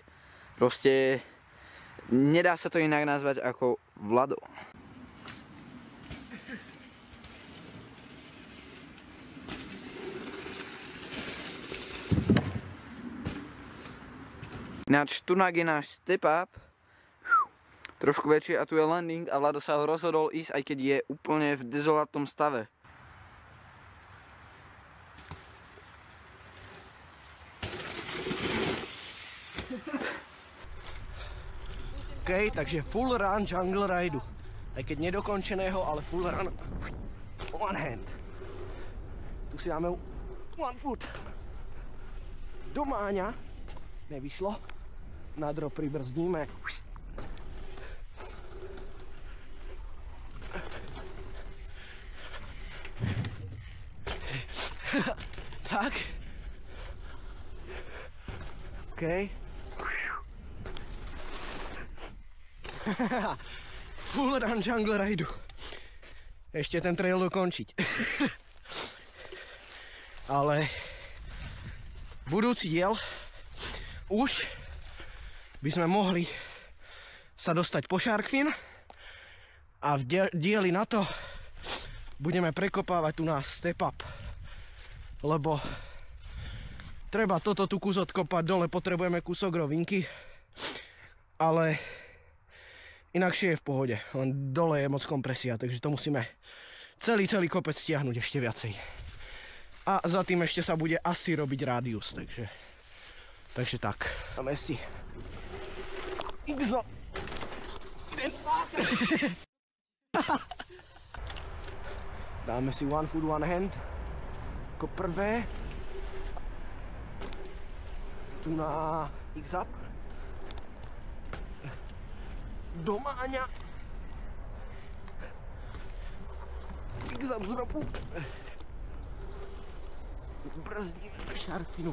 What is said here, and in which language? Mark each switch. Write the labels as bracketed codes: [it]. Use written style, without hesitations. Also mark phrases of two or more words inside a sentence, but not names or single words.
[sk] Proste nedá sa to inak nazvať ako Vlado. Ináč tunak je náš [en] step up, [sk] trošku väčší a tu je landing a Vlado sa ho rozhodol ísť, aj keď je úplne v dezolátnom stave. [en] OK, takže full run jungle ride. [sk] Aj keď nedokončeného, ale [en] full run one hand. [sk] Tu si dáme [en] one foot. [sk] Do Máňa. Nevyšlo. Na drop pribrzdíme. Tak. [en] OK. Full run jungle ride. [sk] Ešte ten trail dokončiť. Ale budúci diel už by sme mohli sa dostať po Shark Fin a v dieli na to budeme prekopávať tu nás [en] step up. [sk] Lebo treba toto tu kus odkopať, dole potrebujeme kúsok rovinky, ale inakšie je v pohode, len dole je moc kompresia, takže to musíme celý kopec stiahnuť ešte viacej. A za tým ešte sa bude asi robiť rádius, takže tak. Dáme si dáme si [en] one foot, one hand [sk] ako prvé. Tu na X-up. Do Máňa. X-up z dropu. Brzdíme Shark Finu.